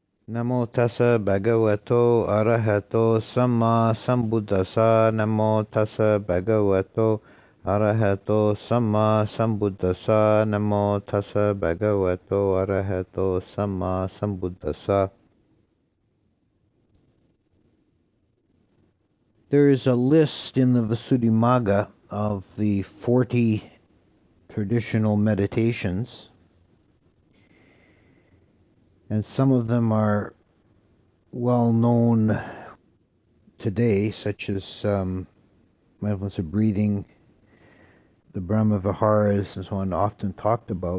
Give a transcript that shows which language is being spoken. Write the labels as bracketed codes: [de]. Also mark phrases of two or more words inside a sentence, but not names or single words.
[pi] Namo tassa bhagavato arahato samma sambuddhassa. Namo tassa bhagavato arahato samma sambuddhassa. Namo tassa bhagavato arahato samma sambuddhassa. [en] There is a list in the Visuddhimagga of the 40 traditional meditations, and some of them are well known today, such as mindfulness of breathing, the [pi] Brahma Viharas, [en] and so on, often talked about.